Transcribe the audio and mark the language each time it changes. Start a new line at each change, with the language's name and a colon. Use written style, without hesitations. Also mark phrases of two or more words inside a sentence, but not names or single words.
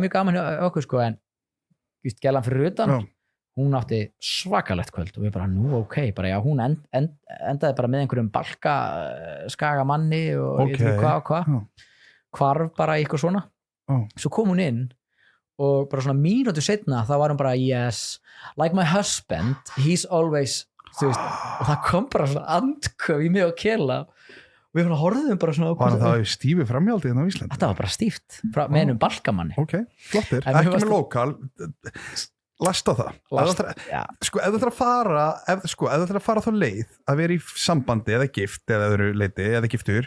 Icelandic: mjög gaman okkur sko en gælan fyrir utan hún átti svakalegt kvöld og við bara bara hún endaði bara með einhverjum balkaskaga manni og ég veit hvað hvarf bara eitthvað svona svo kom hún inn og bara svona mínútu seinna þá var hún bara
English: yes, like my husband he's always
Icelandic: veist, og það kom bara svona andköf í mig og Kela og við horfðum bara svona var það stífi framhjaldið á Íslandi? Þetta var bara stíft með einum balkamanni flottir, ekki með lokal lasta það sko ef þú ætlar að fara ef þú ætlar að fara þá leið að vera í sambandi eða gift eða öðru leiti eða giftur